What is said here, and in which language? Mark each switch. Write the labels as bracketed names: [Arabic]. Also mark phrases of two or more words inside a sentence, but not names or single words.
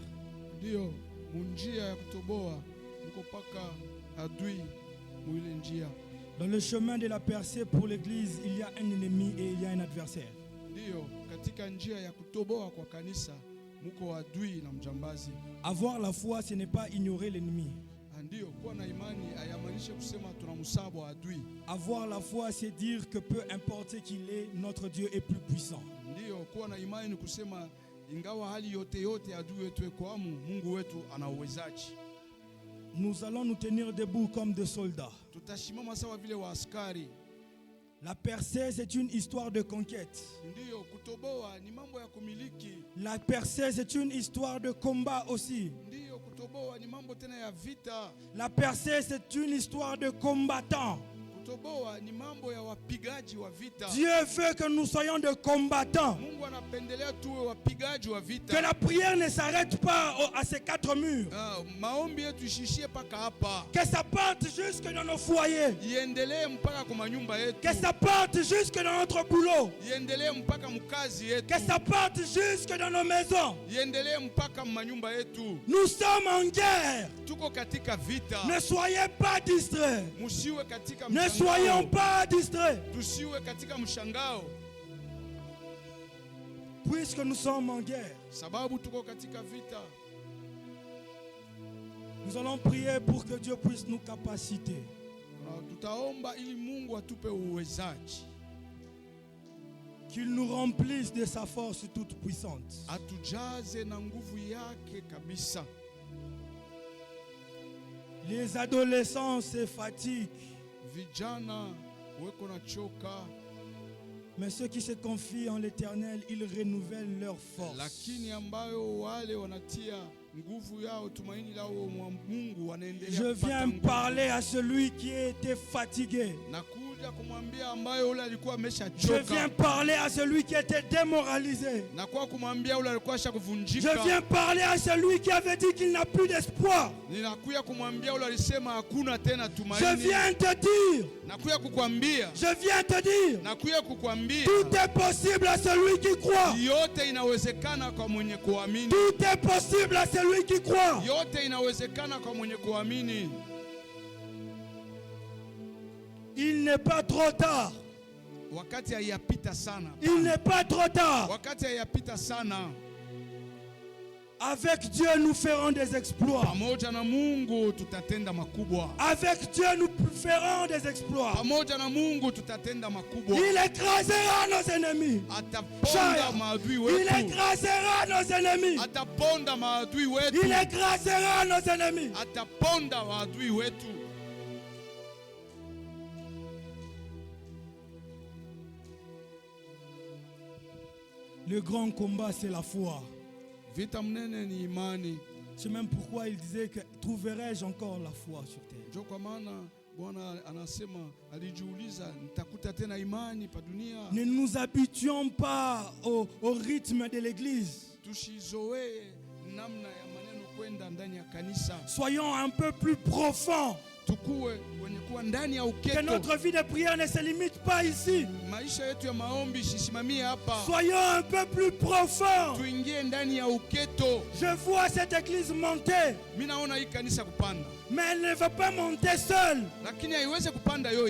[Swahili] Ndio munjia ya kutoboa mko paka adui mwile njia. [French] Dans le chemin de la percée pour l'église, il y a un ennemi et il y a un adversaire. [Swahili] Ndio katika njia ya kutoboa kwa kanisa mko adui na mjambazi. [French] Avoir la foi, ce n'est pas ignorer l'ennemi. [Swahili] Ndio kuwa na imani hayamaanishe kusema tunamsabo adui. [French] Avoir la foi, c'est dire que peu importe ce qu'il est, notre Dieu est plus puissant. [Swahili] Ndio kuwa na imani ni kusema ingawa hali yote yote adui wetu eko Mungu wetu ana uwezaji. [French] Nous allons nous tenir debout comme des soldats. [Swahili] Tutashimama sawa vile wa askari. [French] La percée, c'est une histoire de conquête. [Swahili] Ndio kutoboa ni mambo ya kumiliki. [French] La percée, c'est une histoire de combat aussi. [Swahili] Ndio kutoboa ni mambo tena ya vita. [French] La percée, c'est une histoire de combattants. [Swahili] Kutoboa ni mambo ya wapigaji wa vita. [French] Dieu veut que nous soyons des combattants. [Swahili] Mungu anapendelea tuwe wapigaji wa vita. [French] Que la prière ne s'arrête pas à ces quatre murs. [Swahili] Maombi yetu ishishie paka hapa. [French] Que ça parte jusque dans nos foyers. [Swahili] Iendelee mpaka kwa manyumba yetu. [French] Que ça parte jusque dans notre boulot. [Swahili] Iendelee mpaka mkazi yetu. [French] Que ça parte jusque dans nos maisons. [Swahili] Iendelee mpaka manyumba yetu. [French] Nous sommes en guerre. [Swahili] Tuko katika vita. [French] Ne soyez pas distraits. [Swahili] Musiwe katika [French] Ne soyons pas distraits. [Swahili] Tusiwe katika mshangao. [French] Puisque nous sommes en guerre, [Swahili] sababu tuko katika vita. [French] Nous allons prier pour que Dieu puisse nous capaciter. [Swahili] Tutaomba ili Mungu atupe uwezaji. [French] Qu'il nous remplisse de sa force toute puissante. [Swahili] Atujaze na nguvu yake kabisa. [French] Les adolescents se fatiguent. [Swahili] Vijana weko na choka. [French] Mais ceux qui se confient en l'Éternel, ils renouvellent leur force. [Swahili] Lakini ambayo wale wanatia nguvu yao tumaini lao Mungu wanaendelea. [French] Je viens parler à celui qui était fatigué. [Swahili] Na kule nakuja kumwambia ambaye ule alikuwa [French] Je [Swahili] ameshachoka. [French] viens parler à celui qui était démoralisé. [Swahili] Na kwa kumwambia ule alikuwa [French] Je [Swahili] ashakuvunjika. [French] viens parler à celui qui avait dit qu'il n'a plus d'espoir. [Swahili] Ninakuja kumwambia ule alisema hakuna tena [French] Je [Swahili] tumaini. [French] viens te dire, [Swahili] Nakuja kukwambia. [French] je viens te dire, [Swahili] Nakuja kukwambia. [French] tout est possible à celui qui croit. [Swahili] Yote inawezekana kwa mwenye kuamini. [French] Tout est possible à celui qui croit. [Swahili] Yote inawezekana kwa mwenye kuamini. [French] Il n'est pas trop tard. [Swahili] Wakati hayapita sana. [French] Il n'est pas trop tard. [Swahili] Wakati hayapita sana. [French] Avec Dieu, nous ferons des exploits. [Swahili] Pamoja na Mungu tutatenda makubwa. [French] Avec Dieu, nous ferons des exploits. [Swahili] Pamoja na Mungu tutatenda makubwa. [French] Il écrasera nos ennemis. [Swahili] Ataponda maadui [French] Il [Swahili] wetu. [French] écrasera nos ennemis. [Swahili] Ataponda maadui wetu. [French] Il écrasera nos ennemis. [Swahili] Ataponda maadui wetu. [French] Le grand combat, c'est la foi. [Swahili] Vita mnene ni imani. [French] C'est même pourquoi il disait que trouverai-je encore la foi sur terre. [Swahili] Ndio kwa maana Bwana anasema, alijiuliza, nitakuta tena imani pa dunia? [French] Ne nous habituons pas au rythme de l'église. [Swahili] Tushizoee namna ya maneno kwenda ndani ya kanisa. [French] Soyons un peu plus profonds. [Swahili] Tukue wenye kuwa ndani ya [French] Que [Swahili] uketo. [French] notre vie de prière ne se limite pas ici. [Swahili] Maisha yetu ya maombi sisimamie hapa. [French] Soyons un peu plus profonds. [Swahili] Tuingie ndani ya uketo. [French] Je vois cette église monter, [Swahili] Mimi naona hii kanisa kupanda, [French] mais elle ne va pas monter seule. [Swahili] lakini haiwezi kupanda yo